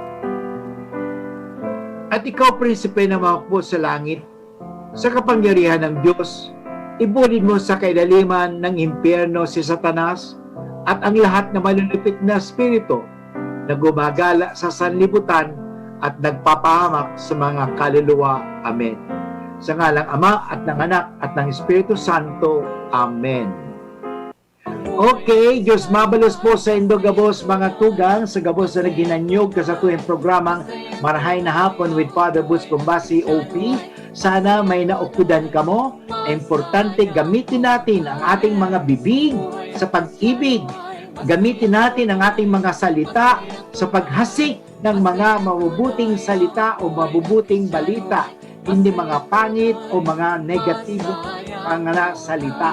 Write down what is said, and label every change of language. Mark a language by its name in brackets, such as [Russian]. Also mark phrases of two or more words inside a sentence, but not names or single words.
[Filipino] At ikaw, Prinsipe na mahukbo sa langit, sa kapangyarihan ng Diyos, ibulid mo sa kailaliman ng impyerno si Satanas at ang lahat na malulupit na espiritu na gumagala sa sanlibutan at nagpapahamak sa mga kaluluwa. Amen. Sa ngalang Ama at ng Anak at ng Espiritu Santo. Amen. [Bikol] Okay, Diyos mabalos po sa indo gabos mga tugang sa gabos na naginanyog sa tuwing programang Marahay na Hapon with Father Butch Bombasi, OP. Sana may naukudan ka mo. [Filipino] Importante gamitin natin ang ating mga bibig sa pag-ibig. Gamitin natin ang ating mga salita sa paghasik ng mga mabubuting salita o mabubuting balita, hindi mga pangit o mga negatibong mga salita.